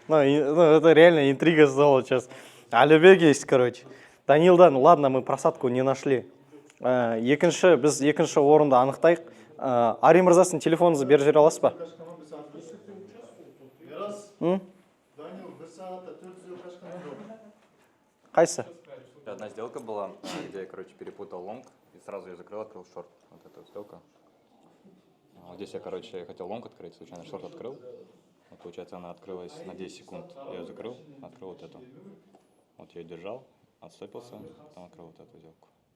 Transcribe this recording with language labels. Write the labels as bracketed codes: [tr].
[ru] Ну, это реально интрига стала сейчас. Алибек есть, короче. Данилдан, ладно, мы просадку не нашли. [kk] Біз екінші орынды анықтайық. Ари мырзасын телефоныңызды беріп жібере аласыз ба? Данил, бір сағатта 400 қашқан жоқ. Қайсы? [ru] Одна сделка была, где я, короче, перепутал лонг и сразу ее закрыл, открыл шорт. Вот эта сделка. Вот здесь я, короче, хотел лонг открыть, случайно шорт открыл. Вот, получается, она открылась на 10 секунд. Я ее закрыл, открыл вот эту. Вот я ее держал, отстопился, потом открыл вот эту сделку.